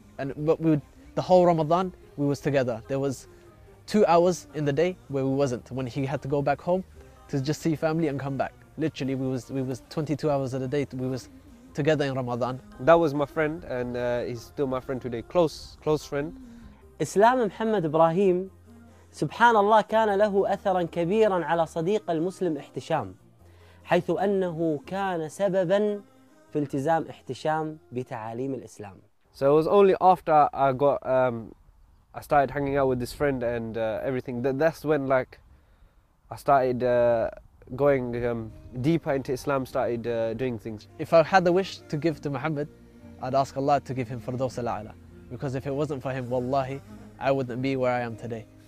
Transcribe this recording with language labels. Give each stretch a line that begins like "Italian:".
English: But we would, the whole Ramadan, we was together. There was 2 hours in the day where we wasn't, when he had to go back home to just see family and come back. Literally, we was 22 hours of the day, we was together in Ramadan. That was my friend, and he's still my friend today, close friend.
Arabic: Islam Muhammad Ibrahim, سبحان الله كان له أثرا كبيرا على صديق المسلم احتشام حيث أنه كان سببا في التزام احتشام بتعاليم الإسلام.
English: So it was only after I got I started hanging out with this friend and everything that's when like I started going deeper into Islam, started doing things. If I had the wish to give to Muhammad, I'd ask Allah to give him Firdaws al-A'la, because if it wasn't for him, wallahi, I wouldn't be where I am today.